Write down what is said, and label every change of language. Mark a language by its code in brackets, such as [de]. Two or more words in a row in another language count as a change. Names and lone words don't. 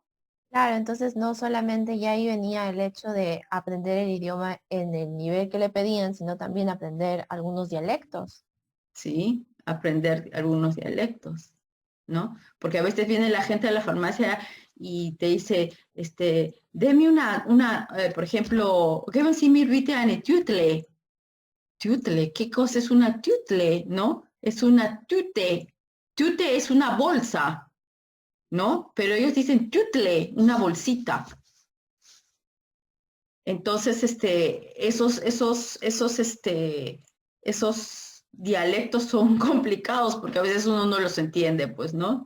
[es] Claro, entonces no solamente ya ahí venía el hecho de aprender el idioma en el nivel que le pedían, sino también aprender algunos dialectos. Sí, aprender algunos dialectos, ¿no? Porque a veces viene la gente a la farmacia y te dice, deme por ejemplo, [de] geben Sie mir bitte eine Tüte. [es] Tüte, ¿qué cosa es una tüte, no? Es una tüte. Tüte es una bolsa, ¿no? Pero ellos dicen tüte, una bolsita. Entonces, esos dialectos son complicados porque a veces uno no los entiende, pues, ¿no?